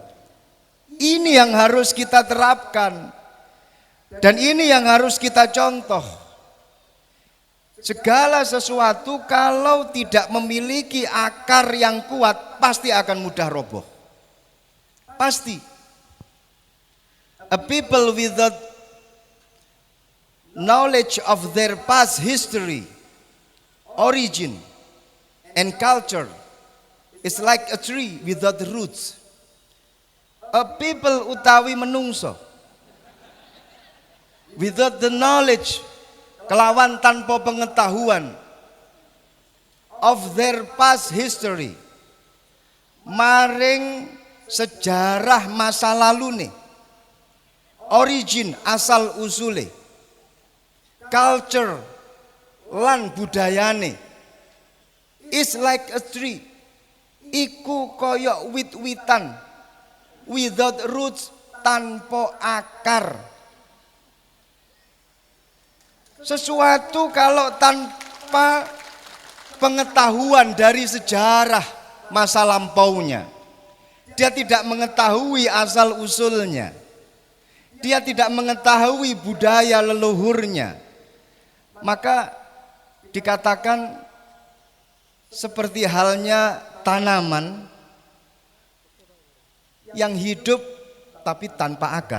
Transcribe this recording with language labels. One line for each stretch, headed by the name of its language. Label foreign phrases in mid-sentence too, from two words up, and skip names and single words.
Indonesian: Ini yang harus kita terapkan dan ini yang harus kita contoh. Segala sesuatu kalau tidak memiliki akar yang kuat pasti akan mudah roboh. Pasti.
English: A people without knowledge of their past history, origin, and culture is like a tree without roots. A people
Javanese: utawi menungso
English: without the knowledge,
Javanese: kelawan tanpa pengetahuan
English: of their past history,
Javanese: maring sejarah masa lalu nih, origin asal usule, culture lan budayane,
English: is like a tree,
Javanese: iku koyok wit-witan,
English: without roots,
Javanese: tanpa akar.
Indonesian: Sesuatu kalau tanpa pengetahuan dari sejarah masa lampaunya, dia tidak mengetahui asal usulnya, dia tidak mengetahui budaya leluhurnya, maka dikatakan seperti halnya tanaman yang hidup tapi tanpa akar.